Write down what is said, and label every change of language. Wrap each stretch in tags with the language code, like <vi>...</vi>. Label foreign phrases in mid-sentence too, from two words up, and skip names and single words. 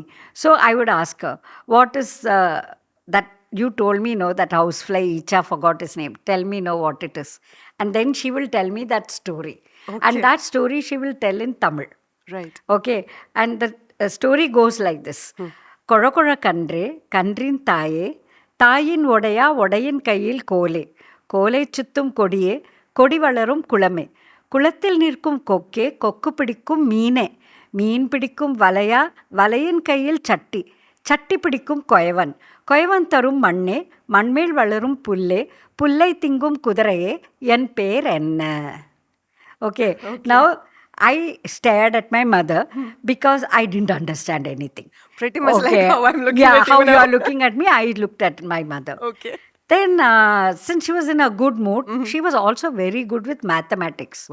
<en>So I would ask her, what is that you told me, no, that housefly Icha forgot his name. Tell me, no, what it is. And then she will tell me that story. And Okay. that story she will tell in Tamil. Right. Okay, and the story goes like this.</en> <ta>கோர கோர கண்ட்ரே, கண்ட்ரின் தாயே, தாயின் ஓடையா, ஓடையின் கையில் கோலே, கோல் சுற்றும் கொடியே, கொடி வளரும் குளமே, குளத்தில் நிற்கும் கொக்கே கொக்கு பிடிக்கும் மீனே மீன் பிடிக்கும் வலையா வலையின் கையில் சட்டி சட்டி பிடிக்கும் கொயவன் கொயவன் தரும் மண்ணே மண்மேல் வளரும் புல்லே புல்லை திங்கும் குதிரையே என் பேர் என்ன.</ta> <en>Okay. Okay. Now I stared at my mother because I didn't understand anything. Pretty much like Okay. how I'm looking Yeah, at how you you now. are looking at me, I looked at my mother. Okay. Then, since she was in a good mood, she was also very good with mathematics.</en>